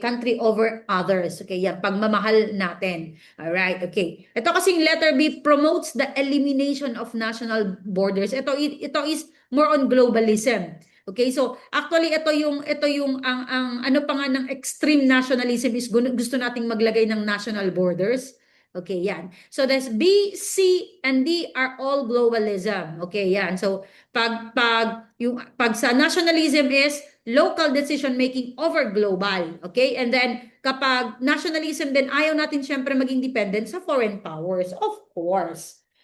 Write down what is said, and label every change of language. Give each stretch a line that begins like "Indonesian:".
English: Country over others, okay?
Filipino: Yan, pagmamahal natin.
English: Alright, okay.
Filipino: Ito kasing
English: letter B promotes the elimination of national borders. Ito is more on globalism.
Filipino: Okay, so actually ito yung ang ano pa nga ng extreme nationalism is gusto nating maglagay ng national borders. Okay, yan.
English: So that's B, C, and D are all globalism. Okay, yan. So pag sa nationalism is local decision making over global. Okay?
Filipino: And then kapag nationalism din ayaw natin syempre maging dependent sa foreign powers, of course.